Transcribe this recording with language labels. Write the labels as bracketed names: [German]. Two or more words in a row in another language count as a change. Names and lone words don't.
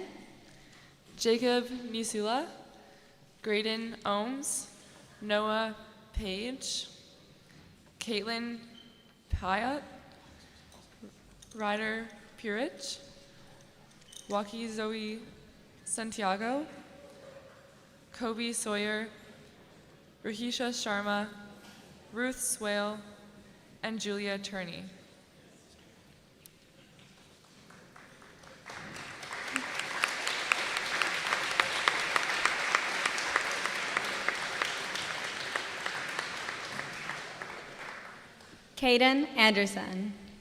[English] Jacob Nisula, Graydon Ohms, Noah Page, Caitlin Pyatt, Ryder Purich, Waki Zoe Santiago, Kobe Sawyer, Rahisha Sharma, Ruth Swale, and Julia Turney. Caden Anderson.